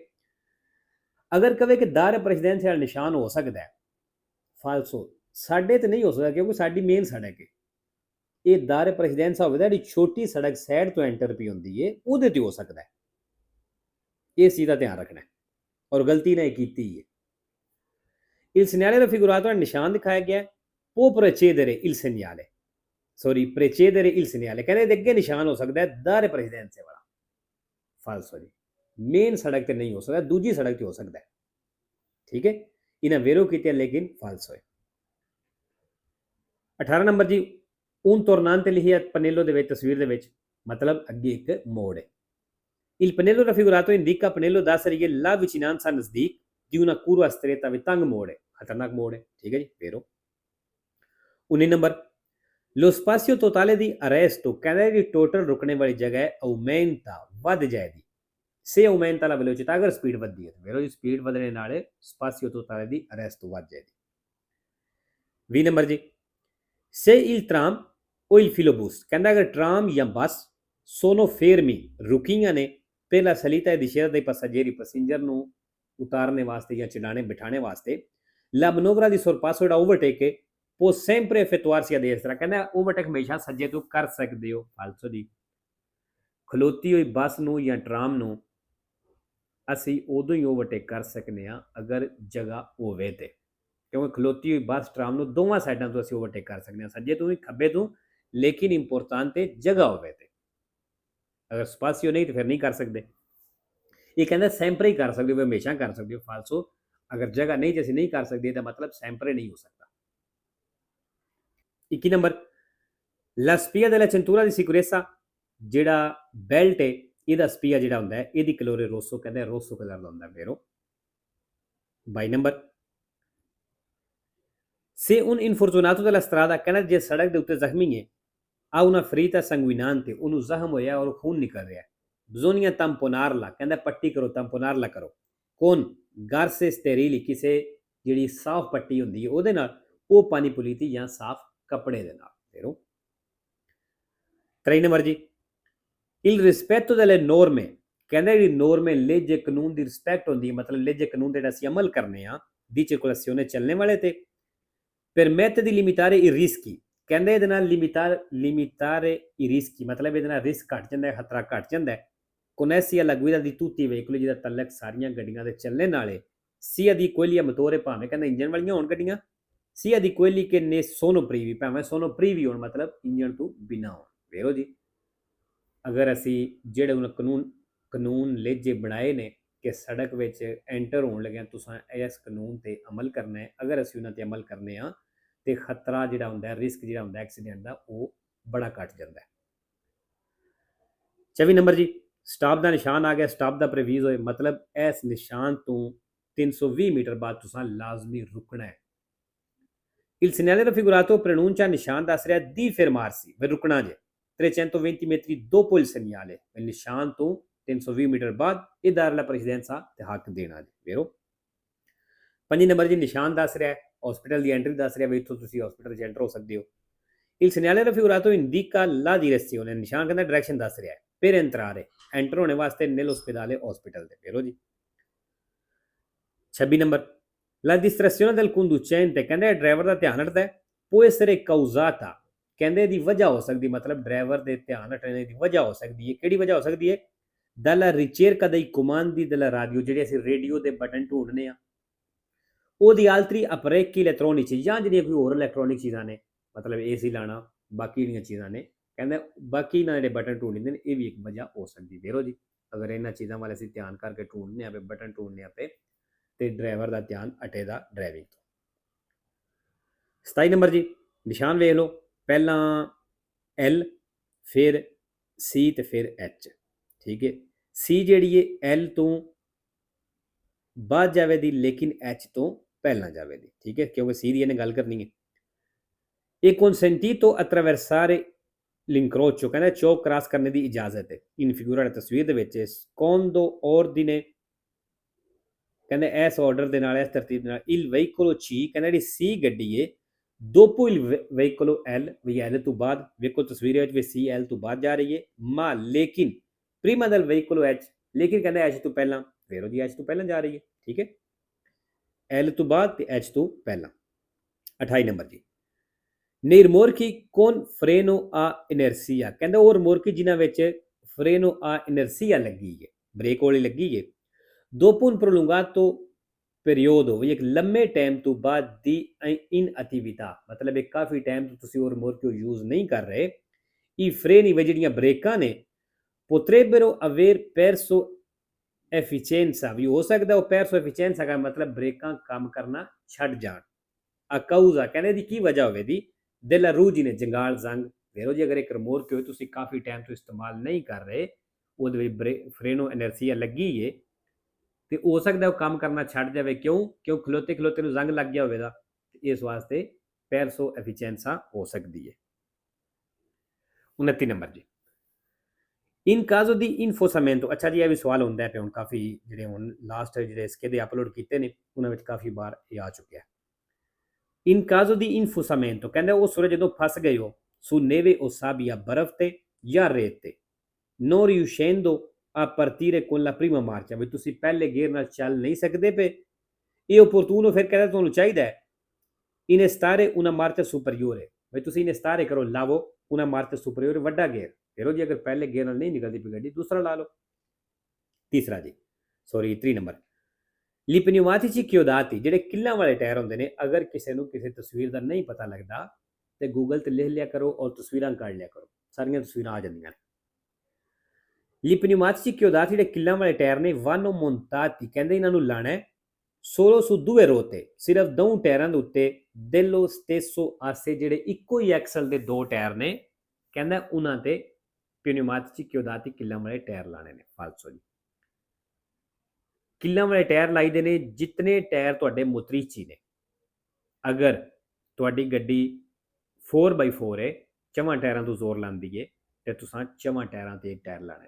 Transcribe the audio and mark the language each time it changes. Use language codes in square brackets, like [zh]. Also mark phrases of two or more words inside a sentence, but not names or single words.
[pa] ਅਗਰ ਕਵੇ ਕਿ [it] dare precedenza [pa] ਨਿਸ਼ਾਨ ਹੋ ਸਕਦਾ ਹੈ, ਫਾਲਸੋ, ਸਾਡੇ ਤੇ ਨਹੀਂ ਹੋ ਸਕਦਾ ਕਿਉਂਕਿ ਸਾਡੀ ਮੇਨ ਸੜਕ ਹੈ। ਇਹ [it] dare precedenza [pa] ਹੋਵੇਗਾ ਜਿਹੜੀ ਛੋਟੀ ਸੜਕ ਸਾਈਡ ਤੋਂ ਐਂਟਰ ਪਈ ਹੁੰਦੀ ਹੈ, ਉਹਦੇ ਤੇ ਹੋ ਸਕਦਾ ਹੈ। ਇਸ ਚੀਜ਼ ਦਾ ਧਿਆਨ ਰੱਖਣਾ ਹੈ, ਔਰ ਗਲਤੀ ਨੇ ਕੀਤੀ ਹੈ। [it] Il segnale raffigurato nel [pa] ਨਿਸ਼ਾਨ ਦਿਖਾਇਆ ਗਿਆ [it] può precedere il segnale, precedere il segnale, [pa] ਕਹਿੰਦੇ ਇਹਦੇ ਅੱਗੇ ਨਿਸ਼ਾਨ ਹੋ ਸਕਦਾ ਹੈ [it] dare precedenza [pa] ਵਾਲਾ, ਫਾਲਸੋ ਜੀ। ਮੇਨ ਸੜਕ ਤੇ ਨਹੀਂ ਹੋ ਸਕਦਾ, ਦੂਜੀ ਸੜਕ ਤੇ ਹੋ ਸਕਦਾ ਹੈ, ਠੀਕ ਹੈ। ਇਹਨਾਂ ਵੇਰੋ ਕੀਤੇ ਲੇਕਿਨ ਫਾਲਸੋ ਹੈ। 18 ਨੰਬਰ ਜੀ, [it] un tornante [pa] ਲਿਖਿਆ ਪਨੇਲੋ ਦੇ ਵਿੱਚ, ਤਸਵੀਰ ਦੇ ਵਿੱਚ, ਮਤਲਬ ਅੱਗੇ ਇੱਕ ਮੋੜ ਹੈ। [it] Il pannello raffigurato indica, [pa] ਪਨੇਲੋ ਦੱਸ ਰਹੀ ਹੈ [it] la vicinanza [pa] ਨਜ਼ਦੀਕ [it] di una curva stretta [pa] ਵੀ ਤੰਗ ਮੋੜ ਹੈ, ਖਤਰਨਾਕ ਮੋੜ ਹੈ, ਠੀਕ ਹੈ ਜੀ। ਵੇਰੋ 19 ਨੰਬਰ, [it] lo spazio totale di arresto, [pa] ਕਹਿੰਦਾ ਜੀ ਟੋਟਲ ਰੁਕਣੇ ਵਾਲੀ ਜਗ੍ਹਾ ਹੈ aumenta, ਵੱਧ ਜਾਏਗੀ, [it] se aumenta la velocità, [pa] ਅਗਰ ਸਪੀਡ ਵੱਧਦੀ ਹੈ। ਵੇਰੋ ਜੀ, ਸਪੀਡ ਵਧਣੇ ਨਾਲ [it] spazio totale di arresto [pa] ਵੱਧ ਜਾਏਗੀ। 20 ਨੰਬਰ ਜੀ, [it] se il tram o il filobus, [pa] ਕਹਿੰਦਾ ਅਗਰ ਟਰਾਮ ਜਾਂ ਬੱਸ [it] sono fermi, [pa] ਰੁਕੀਆਂ ਨੇ [it] per la salita e discesa dei passeggeri, [pa] ਪੈਸੇਂਜਰ ਨੂੰ ਉਤਾਰਨੇ ਵਾਸਤੇ ਜਾਂ ਚੜਾਣੇ ਬਿਠਾਣੇ ਵਾਸਤੇ, [it] la manovra di sorpasso [pa] ਜਿਹੜਾ ਓਵਰਟੇਕ ਹੈ [it] può sempre effettuarsi a destra, [pa] ਕਹਿੰਦਾ ਓਵਰਟੇਕ ਹਮੇਸ਼ਾ ਸੱਜੇ ਤੋਂ ਕਰ ਸਕਦੇ ਹੋ, ਫਾਲਸੋ ਜੀ। ਖਲੋਤੀ ਹੋਈ ਬੱਸ ਨੂੰ ਜਾਂ ਟਰਾਮ ਨੂੰ ਅਸੀਂ ਉਦੋਂ ਹੀ ਓਵਰਟੇਕ ਕਰ ਸਕਦੇ ਹਾਂ ਅਗਰ ਜਗ੍ਹਾ ਹੋਵੇ ਤੇ, ਕਿਉਂਕਿ ਖਲੋਤੀ ਹੋਈ ਬੱਸ ਟਰਾਮ ਨੂੰ ਦੋਵਾਂ ਸਾਈਡਾਂ ਤੋਂ ਅਸੀਂ ਓਵਰਟੇਕ ਕਰ ਸਕਦੇ ਹਾਂ, ਸੱਜੇ ਤੋਂ ਵੀ ਖੱਬੇ ਤੋਂ, ਲੇਕਿਨ ਇੰਪੋਰਟੈਂਟ ਹੈ ਜਗ੍ਹਾ ਹੋਵੇ ਤੇ। ਅਗਰ ਸਪਾਸੀਓ ਨਹੀਂ ਤਾਂ ਫਿਰ ਨਹੀਂ ਕਰ ਸਕਦੇ। ਇਹ ਕਹਿੰਦਾ ਸੈਂਪਰੇ ਹੀ ਕਰ ਸਕਦੇ ਹੋ, ਹਮੇਸ਼ਾ ਕਰ ਸਕਦੇ ਹੋ, ਫਾਲਸੋ। ਅਗਰ ਜਗ੍ਹਾ ਨਹੀਂ ਜੇ ਅਸੀਂ ਨਹੀਂ ਕਰ ਸਕਦੇ ਤਾਂ ਮਤਲਬ ਸੈਂਪਰੇ ਨਹੀਂ ਹੋ ਸਕਦਾ। [it] 21 ਨੰਬਰ, la spia della cintura di sicurezza, [pa] ਜਿਹੜਾ ਬੈਲਟ ਹੈ ਇਹਦਾ ਸਪੀਆ ਜਿਹੜਾ ਹੁੰਦਾ ਹੈ ਇਹਦੀ [it] colore rosso, [pa] ਕਹਿੰਦਾ ਰੋਸੋ ਕਲਰ ਦਾ ਹੁੰਦਾ ਹੈ, ਵੇਰੋ। 22 ਨੰਬਰ, [it] se un infortunato della strada, [pa] ਕਹਿੰਦਾ ਜੇ ਸੜਕ ਦੇ ਉੱਤੇ ਜ਼ਖਮੀ ਹੈ, [it] ha una ferita sanguinante, [pa] ਉਹਨੂੰ ਜ਼ਖਮ ਹੋਇਆ ਔਰ ਖੂਨ ਨਿਕਲ ਰਿਹਾ, [it] bisogna tamponarla, [pa] ਕਹਿੰਦਾ ਪੱਟੀ ਕਰੋ, tamponarla ਕਰੋ, [it] con garze sterili, [pa] ਕਿਸੇ ਜਿਹੜੀ ਸਾਫ਼ ਪੱਟੀ ਹੁੰਦੀ ਹੈ ਉਹਦੇ ਨਾਲ, ਉਹ ਪਾਣੀ ਪੁਲੀਤੀ ਜਾਂ ਸਾਫ਼ ਕੱਪੜੇ ਦੇ ਨਾਲ, ਵੇਰੋ। 23 ਨੰਬਰ ਜੀ, [it] il rispetto delle norme, [pa] ਕਹਿੰਦਾ ਜਿਹੜੀ [it] norme legge [pa] ਕਾਨੂੰਨ ਦੀ ਰਿਸਪੈਕਟ ਹੁੰਦੀ ਹੈ, ਮਤਲਬ ਲੇਜੇ ਕਾਨੂੰਨ ਜਿਹੜਾ ਅਸੀਂ ਅਮਲ ਕਰਨੇ ਆ ਦੀ circolazione ਚੱਲਣੇ ਵਾਲੇ ਤੇ, [it] permette di limitare i rischi, [pa] ਕਹਿੰਦੇ ਇਹਦੇ ਨਾਲ [it] limitare i rischi, [pa] ਮਤਲਬ ਇਹਦੇ ਨਾਲ ਰਿਸਕ ਘਟ ਜਾਂਦਾ ਹੈ, ਖਤਰਾ ਘਟ ਜਾਂਦਾ ਹੈ। [it] connessi alla guida di tutti i veicoli, [pa] ਜਿਹਦਾ ਤਲਕ ਸਾਰੀਆਂ ਗੱਡੀਆਂ ਦੇ ਚੱਲਣੇ ਨਾਲੇ, [it] sia di quelli a motore, [pa] ਭਾਵੇਂ ਕਹਿੰਦਾ ਇੰਜਨ ਵਾਲੀਆਂ ਹੋਣ ਗੱਡੀਆਂ, [it] sia di quelli che ne sono privi, ਭਾਵੇਂ sono privi [pa] ਹੋਣ, ਮਤਲਬ ਇੰਜਨ ਤੋਂ ਬਿਨਾਂ ਹੋਣ, ਵੇਰੋ ਜੀ। ਅਗਰ ਅਸੀਂ ਜਿਹੜੇ ਹੁਣ ਕਾਨੂੰਨ ਲੇਜੇ ਬਣਾਏ ਨੇ ਕਿ ਸੜਕ ਵਿੱਚ ਐਂਟਰ ਹੋਣ ਲੱਗਿਆ ਤੁਸੀਂ ਇਸ ਕਾਨੂੰਨ ਤੇ ਅਮਲ ਕਰਨਾ ਹੈ, ਅਗਰ ਅਸੀਂ ਉਹਨਾਂ ਤੇ ਅਮਲ ਕਰਨੇ ਆ ਤੇ ਖਤਰਾ ਜਿਹੜਾ ਹੁੰਦਾ, ਰਿਸਕ ਜਿਹੜਾ ਹੁੰਦਾ ਐਕਸੀਡੈਂਟ ਦਾ, ਉਹ ਬੜਾ ਘਟ ਜਾਂਦਾ ਹੈ। 24 ਨੰਬਰ ਜੀ, ਸਟਾਪ ਦਾ ਨਿਸ਼ਾਨ ਆ ਗਿਆ, ਸਟਾਪ ਦਾ ਪ੍ਰਵੀਜ਼ ਹੋਏ, ਮਤਲਬ ਇਸ ਨਿਸ਼ਾਨ ਤੋਂ 320 ਮੀਟਰ ਬਾਅਦ ਤੁਸੀਂ ਲਾਜ਼ਮੀ ਰੁਕਣਾ ਹੈ। [it] il segnale raffigurato preannuncia, [pa] ਨਿਸ਼ਾਨ ਦੱਸ ਰਿਹਾ [it] di fermarsi, [pa] ਫਿਰ ਰੁਕਣਾ ਜੇ [it] 320 metri dopo il segnale, il [pa] ਨਿਸ਼ਾਨ ਤੋਂ 320 ਮੀਟਰ ਬਾਅਦ ਇਹ [it] dare la precedenza [pa] ਤੇ ਹੱਕ ਦੇਣਾ ਜੀ, ਵੇਰੋ। 5 ਨੰਬਰ ਜੀ, ਨਿਸ਼ਾਨ ਦੱਸ ਰਿਹਾ ਹਸਪੀਟਲ ਦੀ ਐਂਟਰੀ ਦੱਸ ਰਿਹਾ ਵੀ ਇੱਥੋਂ ਤੁਸੀਂ ਹਸਪੀਟਲ 'ਚ ਐਂਟਰ ਹੋ ਸਕਦੇ ਹੋ। [it] il segnale raffigurato indica la direzione, [pa] ਨਿਸ਼ਾਨ ਕਹਿੰਦਾ ਡਾਇਰੈਕਸ਼ਨ ਦੱਸ ਰਿਹਾ [it] per entrare, [pa] ਐਂਟਰ ਹੋਣੇ ਵਾਸਤੇ nell'ospedale, ਹਸਪੀਟਲ ਦੇ, ਵੇਰੋ ਜੀ। 26 ਨੰਬਰ, [it] la distrazione del conducente, [pa] ਕਹਿੰਦੇ ਡਰਾਈਵਰ ਦਾ ਧਿਆਨ ਹਟਦਾ ਹੈ, [it] può essere causata, [pa] ਕਹਿੰਦੇ ਇਹਦੀ ਵਜ੍ਹਾ ਹੋ ਸਕਦੀ, ਮਤਲਬ ਡਰਾਈਵਰ ਦੇ ਧਿਆਨ ਹਟਣੇ ਦੀ ਵਜ੍ਹਾ ਹੋ ਸਕਦੀ ਹੈ। ਕਿਹੜੀ ਵਜ੍ਹਾ ਹੋ ਸਕਦੀ ਹੈ? [it] dalla ricerca dei comandi della radio, [pa] ਜਿਹੜੇ ਅਸੀਂ ਰੇਡੀਓ ਦੇ ਬਟਨ ਢੂੰਡਨੇ ਆ, ਉਹਦੀ [it] altri apparecchi elettronici, [pa] ਜਾਂ ਜਿਹੜੀਆਂ ਕੋਈ ਹੋਰ ਇਲੈਕਟ੍ਰੋਨਿਕ ਚੀਜ਼ਾਂ ਨੇ, ਮਤਲਬ ਏਸੀ ਲਾਣਾ, ਬਾਕੀ ਜਿਹੜੀਆਂ ਚੀਜ਼ਾਂ ਨੇ, ਕਹਿੰਦਾ ਬਾਕੀ ਇਹਨਾਂ ਜਿਹੜੇ ਬਟਨ ਢੂੰਡਦੇ ਨੇ ਇਹ ਵੀ ਇੱਕ ਵਜ੍ਹਾ ਹੋ ਸਕਦੀ, ਵੇਰੋ ਜੀ। ਅਗਰ ਇਹਨਾਂ ਚੀਜ਼ਾਂ ਵੱਲ ਅਸੀਂ ਧਿਆਨ ਕਰਕੇ ਢੂੰਡਨੇ ਆ, ਬਟਨ ਢੂੰਡਨੇ ਆ ਪਏ ਤੇ ਡਰਾਈਵਰ ਦਾ ਧਿਆਨ ਹਟੇਗਾ ਡਰਾਈਵਿੰਗ ਤੋਂ। 27 ਨੰਬਰ ਜੀ, ਨਿਸ਼ਾਨ ਵੇਖ ਲਓ, ਪਹਿਲਾਂ ਐਲ, ਫਿਰ ਸੀ ਤੇ ਫਿਰ ਐਚ। ਠੀਕ ਹੈ, ਸੀ ਜਿਹੜੀ ਹੈ ਐਲ ਤੋਂ ਬਾਅਦ ਜਾਵੇਗੀ ਲੇਕਿਨ ਐਚ ਤੋਂ ਪਹਿਲਾਂ ਜਾਵੇਗੀ। ਠੀਕ ਹੈ, ਕਿਉਂਕਿ ਸੀ ਦੀ ਇਹਨੇ ਗੱਲ ਕਰਨੀ ਹੈ। ਇਹ [it] consentito attraversare l'incrocio, [pa] ਕਹਿੰਦਾ ਚੌਕ ਕ੍ਰਾਸ ਕਰਨੇ ਦੀ ਇਜਾਜ਼ਤ ਹੈ। [it] in figura [pa] ਵਾਲੀ ਤਸਵੀਰ ਦੇ ਵਿੱਚ [it] secondo ordine, [pa] ਕਹਿੰਦੇ ਇਸ ਆਰਡਰ ਦੇ ਨਾਲ, ਇਸ ਤਰਤੀਬ ਦੇ ਨਾਲ, [it] il veicolo C, [pa] ਕਹਿੰਦਾ ਜਿਹੜੀ ਸੀ ਗੱਡੀ ਹੈ [it] dopo il veicolo L, [pa] ਵੀ ਐਲ ਤੋਂ ਬਾਅਦ, ਵੇਖੋ ਤਸਵੀਰ ਵਿੱਚ ਵੀ ਸੀ ਐਲ ਤੋਂ ਬਾਅਦ ਜਾ ਰਹੀ ਹੈ, ਮਾ ਲੇਕਿਨ [it] prima del veicolo H, [pa] ਲੇਕਿਨ ਕਹਿੰਦਾ ਐਚ ਤੋਂ ਪਹਿਲਾਂ, ਫਿਰ ਉਹਦੀ ਐਚ ਤੋਂ ਪਹਿਲਾਂ ਜਾ ਰਹੀ ਹੈ। ਠੀਕ ਹੈ, ਐਲ ਤੋਂ ਬਾਅਦ ਤੇ ਐਚ ਤੋਂ ਪਹਿਲਾਂ। 28 ਨੰਬਰ ਜੀ, [it] nei rimorchi con freno a inertia, [pa] ਕਹਿੰਦਾ ਉਹ ਰਿਮੋਰਕੀ ਜਿਨ੍ਹਾਂ ਵਿੱਚ [it] freno a inertia [pa] ਲੱਗੀ ਹੈ, ਬ੍ਰੇਕ ਵਾਲੀ ਲੱਗੀ ਹੈ, [it] dopo un prolungato periodo, [pa] ਵੀ ਇੱਕ ਲੰਮੇ ਟਾਈਮ ਤੋਂ ਬਾਅਦ ਦੀ ਇਨਐਕਟਿਵਿਟà, ਮਤਲਬ ਇਹ ਕਾਫੀ ਟਾਈਮ ਤੋਂ ਤੁਸੀਂ ਉਹ ਰਿਮੋਰਕੀ ਯੂਜ਼ ਨਹੀਂ ਕਰ ਰਹੇ, ਇਹ freni ਵੀ ਜਿਹੜੀਆਂ ਬ੍ਰੇਕਾਂ ਨੇ [it] potrebbero aver perso efficienza, [pa] ਵੀ ਹੋ ਸਕਦਾ ਉਹ [it] perso efficienza [pa] ਦਾ ਮਤਲਬ ਬ੍ਰੇਕਾਂ ਕੰਮ ਕਰਨਾ ਛੱਡ ਜਾਣ। [it] a causa, [pa] ਕਹਿੰਦੇ ਦੀ ਕੀ ਵਜ੍ਹਾ ਹੋਵੇ ਦੀ, della ruggine, ਜੰਗਾਲ ਜ਼ੰਗ। ਵੇਖੋ ਜੀ, ਅਗਰ ਇੱਕ ਰਿਮੋਰਕ ਹੋਏ ਤੁਸੀਂ ਕਾਫੀ ਟਾਈਮ ਤੋਂ ਇਸਤੇਮਾਲ ਨਹੀਂ ਕਰ ਰਹੇ, ਉਹਦੇ ਵਿੱਚ [it] freno inerzia [pa] ਲੱਗੀ ਏ, ਤੇ ਹੋ ਸਕਦਾ ਉਹ ਕੰਮ ਕਰਨਾ ਛੱਡ ਜਾਵੇ। ਕਿਉਂ ਖਲੋਤੇ ਖਲੋਤੇ ਨੂੰ ਜ਼ੰਗ ਲੱਗ ਗਿਆ ਹੋਵੇਗਾ, ਇਸ ਵਾਸਤੇ [it] perso efficienza [pa] ਹੋ ਸਕਦੀ ਹੈ। [it] 29 ਨੰਬਰ ਜੀ, in caso di insabbiamento. [pa] ਅੱਛਾ ਜੀ, ਇਹ ਵੀ ਸਵਾਲ ਹੁੰਦਾ ਹੈ ਪਿਆ ਹੁਣ, ਕਾਫੀ ਜਿਹੜੇ ਹੁਣ ਲਾਸਟ ਜਿਹੜੇ ਇਸਕੇ ਦੇ ਅਪਲੋਡ ਕੀਤੇ ਨੇ ਉਹਨਾਂ ਵਿੱਚ ਕਾਫੀ ਵਾਰ ਇਹ ਆ ਚੁੱਕਿਆ। [it] in caso di insabbiamento, [pa] ਕਹਿੰਦੇ ਉਹ ਸੂਰਜ ਜਦੋਂ ਫਸ ਗਏ ਹੋ [it] su neve o sabbia, [pa] ਬਰਫ਼ ਤੇ ਜਾਂ ਰੇਤ ਤੇ, [it] non riuscendo a partire con la prima marcia, [pa] ਵੀ ਤੁਸੀਂ ਪਹਿਲੇ ਗੇਅਰ ਨਾਲ ਚੱਲ ਨਹੀਂ ਸਕਦੇ ਪਏ, ਇਹ opportuno, ਫਿਰ ਕਹਿੰਦਾ ਤੁਹਾਨੂੰ ਚਾਹੀਦਾ ਹੈ [it] innestare una marcia superiore, [pa] ਵੀ ਤੁਸੀਂ innestare ਕਰੋ, ਲਾਵੋ [it] una marcia superiore, [pa] ਵੱਡਾ ਗੇਅਰ। ਫਿਰ ਜੀ ਅਗਰ ਪਹਿਲੇ ਗੇਅਰ ਨਾਲ ਨਹੀਂ ਨਿਕਲਦੀ ਪਈ ਗੱਡੀ, ਦੂਸਰਾ ਲਾ ਲਓ। ਤੀਸਰਾ ਜੀ, 3 ਨੰਬਰ, [it] li pneumatici chiodati, [pa] ਜਿਹੜੇ ਕਿੱਲਾਂ ਵਾਲੇ ਟਾਇਰ ਹੁੰਦੇ ਨੇ, ਅਗਰ ਕਿਸੇ ਨੂੰ ਕਿਸੇ ਤਸਵੀਰ ਦਾ ਨਹੀਂ ਪਤਾ ਲੱਗਦਾ ਤੇ ਗੂਗਲ ਤੇ ਲਿਖ ਲਿਆ ਕਰੋ ਔਰ ਤਸਵੀਰਾਂ ਕੱਢ ਲਿਆ ਕਰੋ, ਸਾਰੀਆਂ ਤਸਵੀਰਾਂ ਆ ਜਾਂਦੀਆਂ ਨੇ। [it] li pneumatici chiodati, [pa] ਜਿਹੜੇ ਕਿੱਲਾਂ ਵਾਲੇ ਟਾਇਰ ਨੇ, [it] vanno montati, [pa] ਕਹਿੰਦੇ ਇਹਨਾਂ ਨੂੰ ਲਾਣਾ ਹੈ [it] solo su due ruote, [pa] ਸਿਰਫ ਦੋ ਟਾਇਰਾਂ ਦੇ ਉੱਤੇ, [it] dello stesso asse, [pa] ਜਿਹੜੇ ਇੱਕੋ ਹੀ ਐਕਸਲ ਦੇ ਦੋ ਟਾਇਰ ਨੇ, ਕਹਿੰਦਾ ਉਹਨਾਂ ਤੇ [it] pneumatici chiodati, [pa] ਕਿੱਲਾਂ ਵਾਲੇ ਟਾਇਰ ਲਾਣੇ ਨੇ। ਫਾਲਸੋ ਜੀ, ਕਿੱਲਾਂ ਵਾਲੇ ਟਾਇਰ ਲਾਈਦੇ ਨੇ ਜਿਤਨੇ ਟਾਇਰ ਤੁਹਾਡੇ ਮੁਤਰੀਚੀ ਨੇ। ਅਗਰ ਤੁਹਾਡੀ ਗੱਡੀ 4x4 ਹੈ, ਚਵਾਂ ਟਾਇਰਾਂ ਤੋਂ ਜ਼ੋਰ ਲਾਉਂਦੀ ਹੈ, ਤੇ ਤੁਸੀਂ ਚਵਾਂ ਟਾਇਰਾਂ ਤੇ ਟਾਇਰ ਲਾਣੇ ਨੇ।